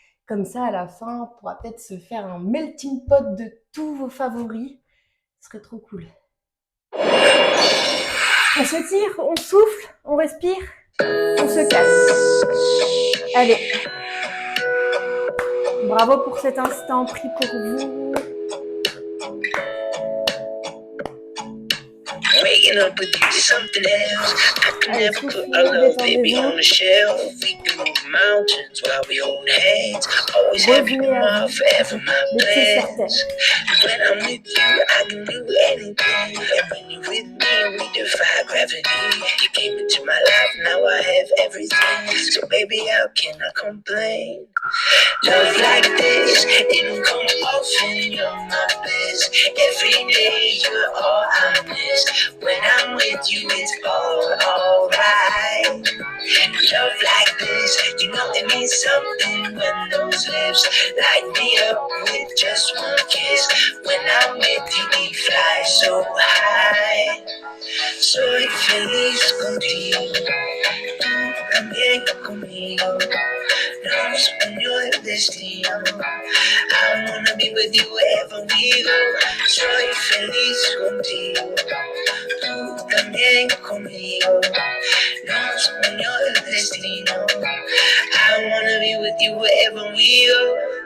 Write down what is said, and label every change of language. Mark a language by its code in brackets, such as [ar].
[fr] Comme ça, à la fin, on pourra peut-être se faire un melting pot de tous vos favoris. Ce serait trop cool. On se tire, on souffle, on respire, on se casse. Allez. Bravo pour cet instant pris pour vous. [en] Waking up with you is something else. I can never put our love, baby, on the shelf. We can move mountains while we hold hands. Always happy tomorrow, forever my plans. When I'm with you, I can do anything. And when you're with me, we defy gravity. You came into my life, now I have everything. So baby, how can I complain? Love like this, it don't come often, you're my bliss. Every day you're all I miss. When I'm with you, it's alright. Love like this, you know it means something when those lips light me up with just one kiss. When I'm with you, we fly so high. [es] Soy feliz contigo, tú también conmigo. Nos unió el destino. [en] I wanna be with you wherever we go. [es] Soy feliz contigo, tú también conmigo. Nos unió el destino. [en] I wanna be with you wherever we go.